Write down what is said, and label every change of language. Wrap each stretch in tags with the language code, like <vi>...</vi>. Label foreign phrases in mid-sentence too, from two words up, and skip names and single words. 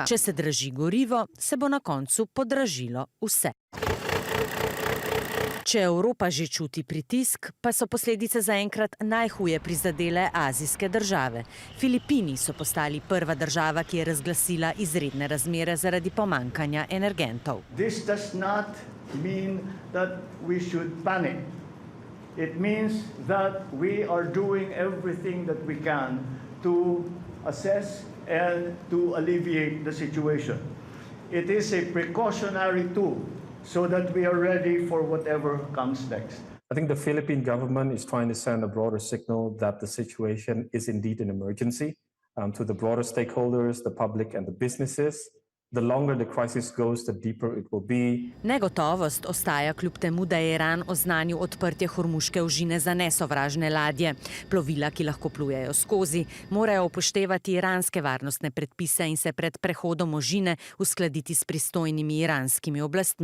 <sl>Če se draži gorivo, se bo na koncu podražilo vse. Če Evropa že čuti pritisk, pa so posledice zaenkrat najhuje prizadele azijske države. Filipini so postali prva država, ki je razglasila izredne razmere zaradi pomanjkanja energentov.</sl> <en>This does not mean that we should panic. It means that we are doing everything that we can to assess and to alleviate the situation. It is a precautionary tool, so that we are ready for whatever comes next. I think the Philippine government is trying to send a broader signal that the situation is indeed an emergency to the broader stakeholders, the public and the businesses. The longer the crisis goes, the deeper it will be.</en> <sl>Negotovost ostaja kljub temu, da je Iran oznanil odprtje Hormuške ožine za nesovražne ladje. Plovila, ki lahko plujejo skozi, morajo upoštevati iranske varnostne predpise in se pred prehodom ožine uskladiti s pristojnimi iranskimi oblastmi.</sl>